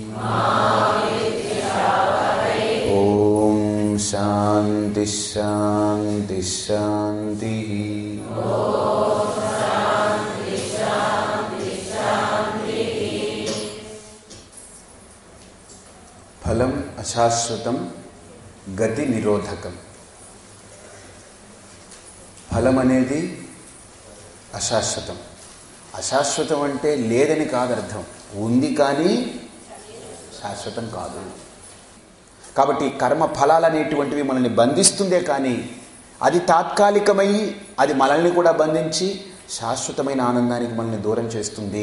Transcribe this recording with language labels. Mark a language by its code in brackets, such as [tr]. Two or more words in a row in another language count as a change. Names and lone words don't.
[sa] ओम शांति शांति शांति। फलम अशाश्वतं गति निरोधकम। [te] ఫలం అనేది అశాశ్వతం. అశాశ్వతం అంటే లేదని కాదు అర్థం, ఉంది కానీ శాశ్వతం కాదు. కాబట్టి కర్మ ఫలాలు అనేటువంటివి మనల్ని బంధిస్తుందే కానీ అది తాత్కాలికమై అది మనల్ని కూడా బంధించి శాశ్వతమైన ఆనందానికి మనల్ని దూరం చేస్తుంది.